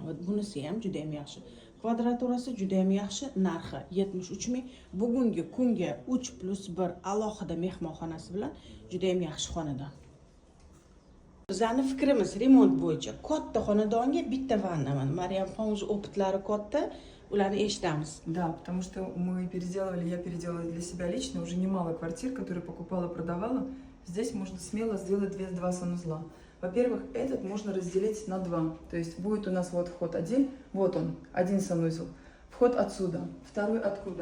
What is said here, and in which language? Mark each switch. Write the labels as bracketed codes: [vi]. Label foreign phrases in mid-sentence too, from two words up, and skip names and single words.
[uz] Va bunisi ham juda ham yaxshi. Kvadraturasi juda ham yaxshi, narxi 73 ming. Bugungi kunga 3+1 alohida mehmonxonasi bilan juda ham yaxshi xonadon. Bizning fikrimiz remont bo'yicha katta xonadonga bitta vanna. Mana Maryamxon o'zi opitlari katta, ularni eshitamiz. [ru] Да, потому что я переделала для себя лично уже немало квартир, которые покупала, продавала. Здесь можно смело сделать два санузла. Во-первых, этот можно разделить на два. То есть будет у нас вот вход один, вот он, один санузел. Вход отсюда, второй откуда?